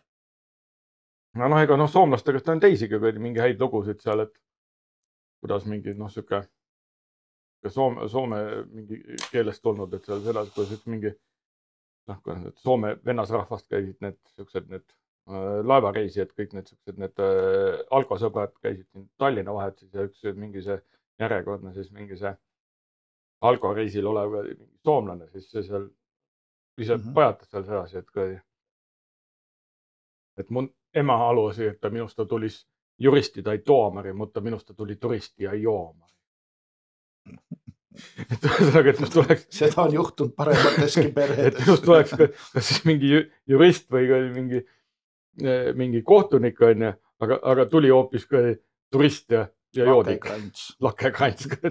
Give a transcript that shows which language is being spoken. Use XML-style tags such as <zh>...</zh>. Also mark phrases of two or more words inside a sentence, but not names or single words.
<et>Ega soomlastega on teisigi mingi häid lugusid seal, et kuidas mingi siuke soome mingi keelest tulnud, et seal selles, kuidas mingi Soome vennasrahvast käisid need laevareisijad, kõik need alkosõbrad käisid siin Tallinna vahet ja üks mingi see järjekordne siis mingi see alkoreisil olev soomlane, siis see seal ise pajatas seal sedasi, et mun ema</et> <fi>halusi, että minusta tulisi juristi tai tuomari, mutta minusta tuli turisti ja joomari.</fi> <et>Et must tuleks... Seda on juhtunud paremateski peredes. Et must tuleks kas siis mingi jurist või mingi kohtunik on, aga tuli hoopis turist ja joodik. Lakekrants.</et>